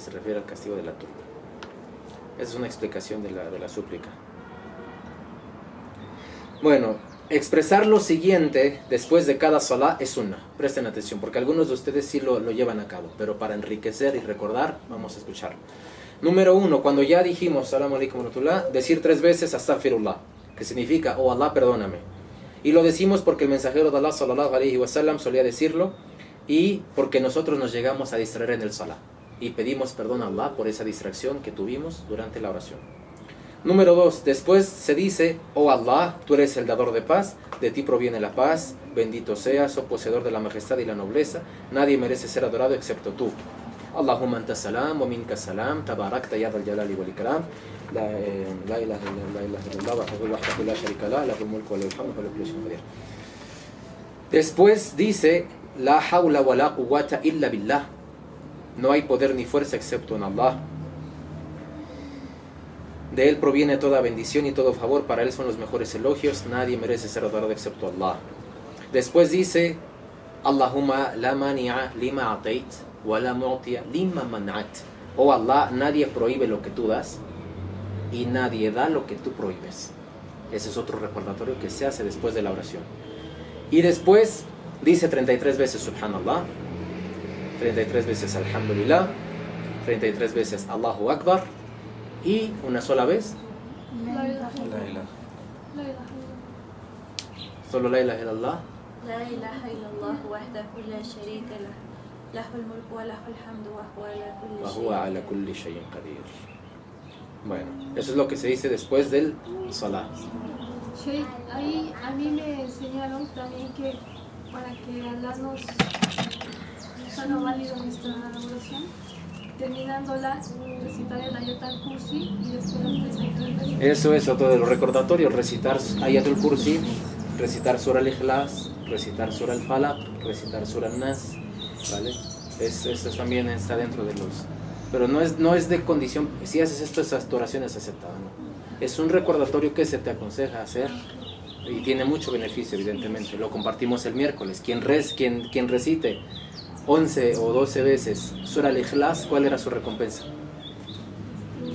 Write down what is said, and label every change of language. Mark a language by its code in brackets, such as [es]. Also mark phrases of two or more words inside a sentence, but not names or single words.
[es] Se refiere al castigo de la tumba. Esa es una explicación de la súplica. Bueno, expresar lo siguiente después de cada salah es sunna. Presten atención, porque algunos de ustedes sí lo llevan a cabo, pero para enriquecer y recordar, vamos a escucharlo. Número 1, cuando ya dijimos [ar] السلام عليكم ورحمة الله, [es] decir 3 veces astaghfirullah, que significa, oh Allah, perdóname. Y lo decimos porque el mensajero de Allah [ar] صلى الله عليه وسلم [es] solía decirlo, y porque nosotros nos llegamos a distraer en el salah. Y pedimos perdón a Allah por esa distracción que tuvimos durante la oración. Número 2, después se dice, oh Allah, tú eres el dador de paz, de ti proviene la paz, bendito seas, oh poseedor de la majestad y la nobleza, nadie merece ser adorado excepto tú. [ar] اللهم أنت السلام ومنك السلام تباركت يا ذا الجلال والإكرام لا إله إلا الله وحده لا شريك له له الملك وله الحمد وله كل شيء قدير. [es] Después dice, [ar] لا حول ولا قوة إلا بالله, [es] no hay poder ni fuerza excepto en Allah. De Él proviene toda bendición y todo favor, para Él son los mejores elogios, nadie merece ser adorado excepto Allah. Después dice, [ar] اللهم لا مانع لما أعطيت ولا معطي لما منعت. [es] Oh Allah, nadie prohíbe lo que tú das, y nadie da lo que tú prohíbes. Ese es otro recordatorio que se hace después de la oración. Y después dice 33 veces Subhanallah, 33 veces Alhamdulillah, 33 veces Allahu Akbar, y una sola vez solo [ar] لا إله إلا الله, لا إله إلا الله وحده لا شريك له له الملك وله الحمد وهو على كل شيء قدير. [es] Bueno, eso es lo que se dice después del salat. Sí, ahí a mí me enseñaron también que para que Allah nos haga válido nuestra oración, terminándola, recitar el Ayatul Kursi y después los 33 veces. Eso es otro de los recordatorios, recitar Ayatul Kursi, recitar Surah Al-Ikhlas, recitar Surah Al-Falaq, recitar Surah Al-Nas, ¿vale? Eso también está dentro de los... Pero no es de condición, si haces esto, esa oración es aceptada, ¿no? Es un recordatorio que se te aconseja hacer y tiene mucho beneficio, evidentemente. Lo compartimos el miércoles. Quien recite 11 o 12 veces Surah Al-Ikhlas, ¿cuál era su recompensa?